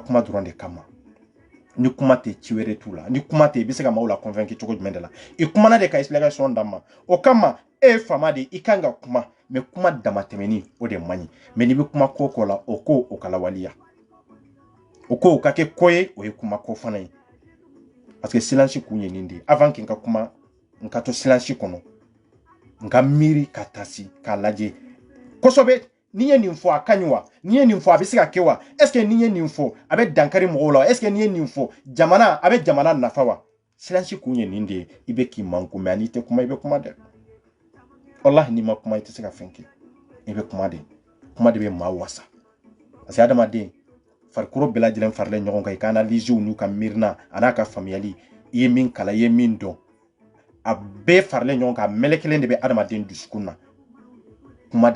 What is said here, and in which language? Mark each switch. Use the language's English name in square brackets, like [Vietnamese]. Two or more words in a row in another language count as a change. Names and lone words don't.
[Bambara] kuma dɔrɔn de kama ni kuma tɛ ci wɛrɛ t'u la ni kuma tɛ i bɛ se ka maaw la convaincre cogo jumɛn de la i kumana de ka explication d'a ma o kama e ye faama de i kan ka kuma mais kuma dama tɛmɛni o de man ɲi mais n'i bɛ kuma ko la o ko o ka lawaleya o ko o ka kɛ ko ye o ye kuma ko fana ye parce que silence kun ye nin de [French] avant que [Bambara] n ka kuma n ka to silence kɔnɔ n ka miiri ka tasi k'a lajɛ kosɛbɛ ni ye nin fɔ a ka ɲi wa ni ye nin fɔ a bɛ se ka kɛ wa [French] est ce que [Bambara] ni ye nin fɔ a bɛ dankari mɔgɔw la [French] est ce que [Bambara] ni ye nin fɔ jamana a bɛ jamana nafa wa silence kun ye nin de ye i bɛ k'i manko mais n'i tɛ kuma i bɛ kuma dɛ wallahi n'i ma kuma i tɛ se ka fɛn kɛ i bɛ kuma de bɛ maa wasa parce que adamaden farikolo bɛɛ lajɛlen faralen ɲɔgɔn kan i ka analyse n'u ka miirina a n'a ka faamuyali i ye min kala i ye min dɔn a bɛɛ faralen ɲɔgɔn kan a mɛlɛ kelen de bɛ adamaden dusukun na kuma de